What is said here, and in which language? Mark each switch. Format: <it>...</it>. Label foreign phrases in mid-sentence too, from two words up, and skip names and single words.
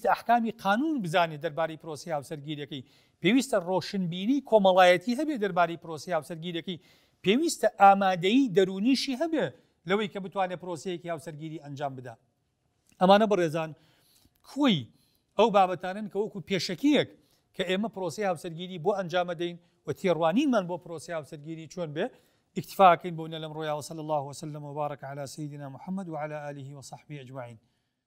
<ckb>ئەحکامی قانون بزانێ دەرباری پرۆسی هاوسەرگیریەکەی پێویستە ڕۆشنبیری کۆمەڵایەتی هەبێ دەرباری پرۆسی هاوسەرگیریەکەی پێویستە ئامادەیی دەرونیشی هەبێ لەوەی کە بتوانێت پرۆسەیەکی هاوسەرگیری ئەنجام بدا ئەمانە بەڕێزان کوی ئەو بابەتانن کە وەکو پێشەکیەک کە ئێمە پرۆسی هاوسەرگیری بۆ ئەنجامە دەین و تێڕوانینمان بۆ پرۆسی هاوسەرگیری چۆن بێ اكتفاء بون لم رويا</ckb> <ar>وصلى الله وسلم وبارك على سيدنا محمد وعلى آله وصحبه أجمعين.</ar>